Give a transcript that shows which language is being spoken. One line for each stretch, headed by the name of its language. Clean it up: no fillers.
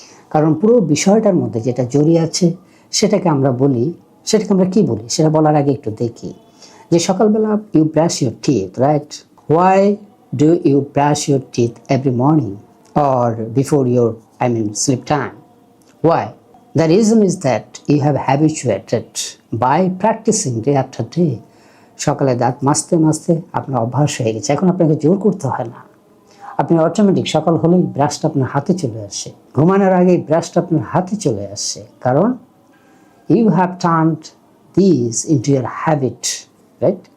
Bangla: কারণ পুরো বিষয়টার মধ্যে যেটা জড়িয়ে আছে সেটাকে আমরা কি বলি সেটা বলার আগে একটু দেখি যে সকালবেলা
English: You brush your teeth, right? Why do you brush your teeth every morning or before your sleep time? Why? The reason is that you have habituated by practicing day after day.
Bangla: সকালে দাঁত মাজতে মাজতে আপনার অভ্যাস হয়ে গেছে, এখন আপনাকে জোর করতে হয় না। আপনি অটোমেটিক সকাল হলেই ব্রাশটা আপনার হাতে চলে আসে, ঘুমানোর আগে ব্রাশটা আপনার হাতে চলে আসে, কারণ
English: you have turned these into your habit, right?